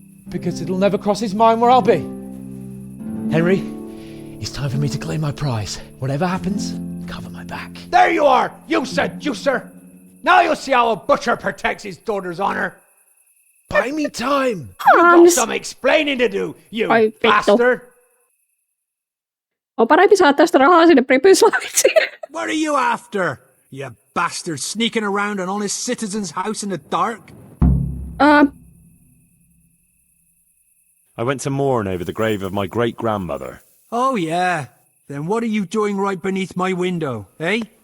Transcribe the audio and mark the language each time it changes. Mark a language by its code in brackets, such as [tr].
[en] Because it'll never cross his mind where I'll be. Henry, it's time for me to claim my prize. Whatever happens, cover my back. There you are, you seducer! Now you'll see how a butcher protects his daughter's honor. Buy me time. You've got some explaining to do, you bastard. [fi] On parempi saada tästä rahaa sinne Pripyslaviksi. [en] What are you after, you bastard, sneaking around an honest citizen's house in the dark? I went to mourn over the grave of my great-grandmother. Oh, yeah. Then what are you doing right beneath my window, eh?